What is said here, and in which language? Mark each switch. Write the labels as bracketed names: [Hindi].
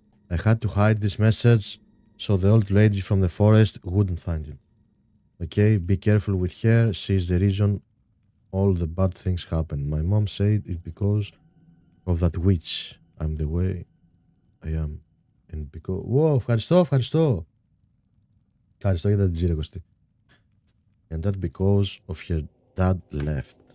[English] I had to hide this message so the old lady from the forest wouldn't find it. Okay, be careful with her. She's the reason all the bad things happen. My mom said it's because of that witch. I'm the way I am. And because... [Greek] Wow, ευχαριστώ. Ευχαριστώ για τα τζίρε, Κωστή. [English] And that because of her dad left.